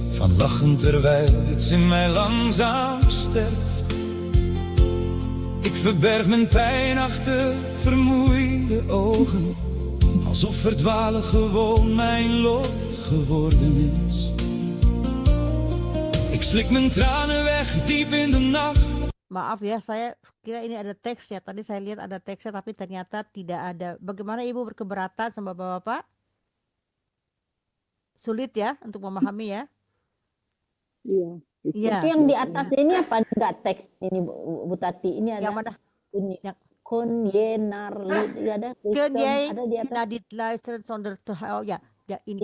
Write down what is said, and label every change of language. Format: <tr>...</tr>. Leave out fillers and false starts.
<nl>Van lachen terwijl iets in mij langzaam sterft. Ik verberg mijn pijn achter vermoeide ogen. Alsof verdwalen gewoon mijn lot geworden is. Ik slik mijn tranen weg diep in de nacht.</nl> <id>Maaf ya, saya kira ini ada teksnya. Tadi saya lihat ada teksnya, tapi ternyata tidak ada. Bagaimana Ibu berkeberatan sama Bapak-Bapak? Sulit ya untuk memahami ya? Iya. Iya. Itu yang di atas ini apa enggak teks ini Bu Tati? Ini ada Yang mana? Yang- Konyenar ada</id> <nl>Kun jij</nl> <id>ada di atas.</id> <nl>naar dit luisteren zonder te</nl> <id>oh ya, ya ini</id>